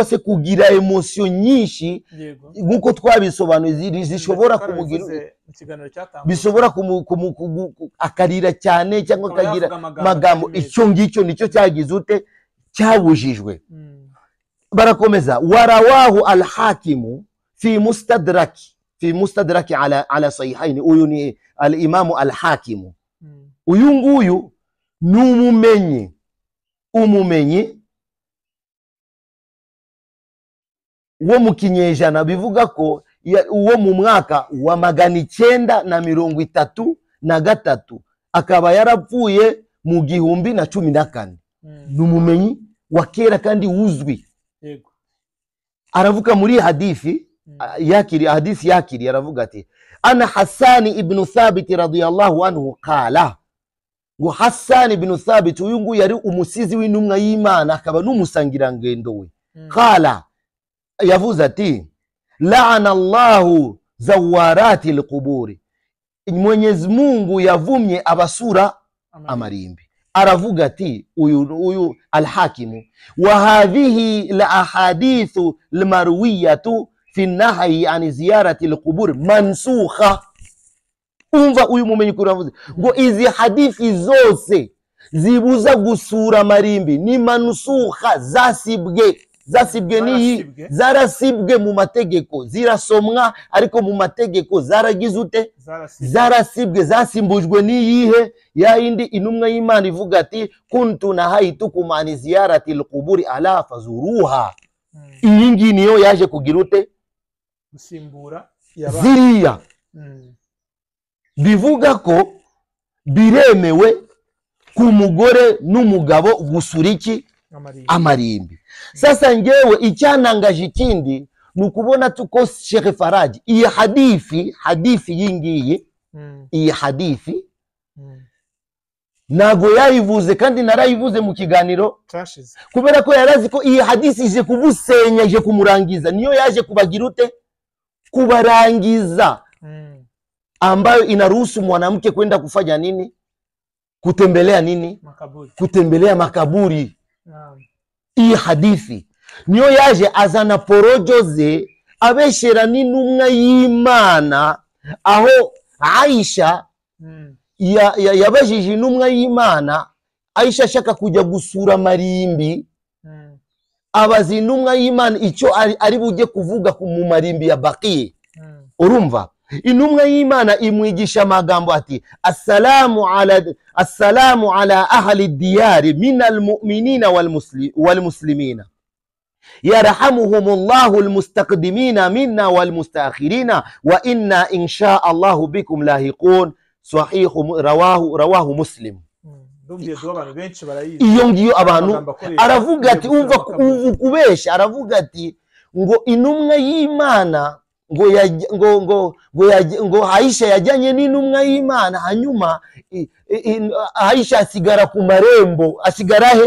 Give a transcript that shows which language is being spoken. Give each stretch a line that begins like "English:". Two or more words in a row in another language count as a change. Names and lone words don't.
Kinyarwanda: se kugira emotion nyinshi nkuko twabisobanuye zishobora kumugira bishobora akarira cyane cyangwa akagira magambo icyo ngicyo nicyo cyagize ute cyabujijwe barakomeza
Arabic: ورواه الحاكم في المستدرك على الصحيحين
Kinyarwanda: uyu ni al-imam al-hakimu uyu nguyu ni umumenyi wo mu kinyejana bivuga ko uwo mu mwaka wa 933 akaba yarapfuye mu 1014 ni umumenyi wa kera kandi uzwi aravuga muri hadithi yakiri aravuga ati ana Hassan ibn Thabit
Arabic: رضي الله عنه قال
Kinyarwanda: ngo Hassan ibn Thabit uyu nguyu yari umusizi w'intumwa y'Imana akaba n'umusangirangendo we qala yavuze ati
Arabic: لعن الله زوارات
Kinyarwanda: alquburi Mwenyezi Mungu yavumye abasura amarimbi aravuga ati uyu al-Hakimu
Arabic: وهذه لا الأحاديث المروية في النهي عن زيارة القبور منسوخة
Kinyarwanda: umva uyu mumenyi kuravuze ngo izi hadithi zose zibuza gusura marimbi ni mansukha zasibwe ni zarasibwe mu mategeko zirasomwa ariko mu mategeko zaragize ute zarasibwe zasimbujwe ni yihe ya indi intumwa y'Imana ivuga ati
Arabic: كنت نهيتكم عن زيارة القبور ألا فزوروها
Kinyarwanda: iyi ngiyi niyo yaje kugira ute gusimbura ziriya bivuga ko biremewe ku mugore n'umugabo gusura iki amarimbi sasa ngewe icyanangaje ikindi nukubona tuko Sheikh Faraji iyi hadithi yingiye iyi hadithi nago yayivuze kandi narayivuze mu kiganiro kubera ko yarazi ko iyi hadithi ije kubusenya ije kumurangiza niyo yaje kubagira ute kubarangiza
Swahili: ambayo inaruhusu mwanamke kwenda kufanya nini kutembelea nini kutembelea makaburi
Kinyarwanda: iyi hadithi niyo yaje azana porojoze abeshera n'intumwa y'Imana aho Aisha yabajije intumwa y'Imana Aisha ashaka kujya gusura marimbi abaza intumwa y'Imana icyo ari bujye kuvuga mu marimbi ya Baqiya urumva intumwa y'Imana imwigisha amagambo ati
Arabic: السلام على أهل الديار من المؤمنين والمسلمين يرحمهم الله المستقدمين منا والمستأخرين وإنا إن شاء الله بكم لاحقون صحيح رواه مسلم
Kinyarwanda: iyo ngiyo abantu aravuga ati umva kubesha aravuga ati ngo intumwa y'Imana ngo Aisha yajyanye n'intumwa y'Imana, hanyuma Aisha asigara ku marembo. Asigara he?